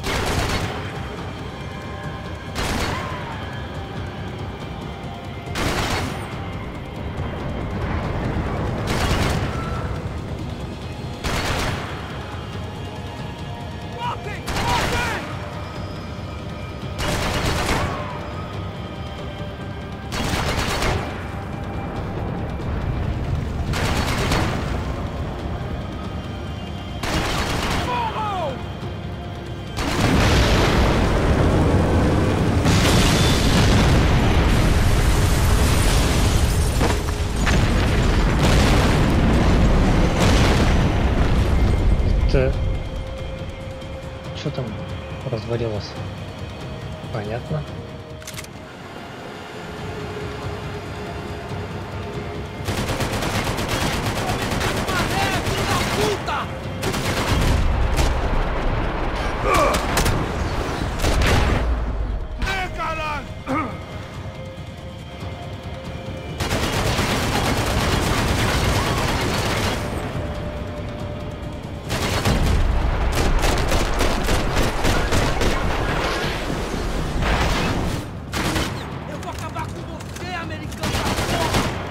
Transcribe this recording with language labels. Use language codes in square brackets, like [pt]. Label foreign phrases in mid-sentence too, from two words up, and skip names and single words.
[pt] Matem! Matem! Morram! [ru] Это... Что там развалилось? Понятно. [pt] Puta! Caralho! Eu vou acabar com você, americano da porra!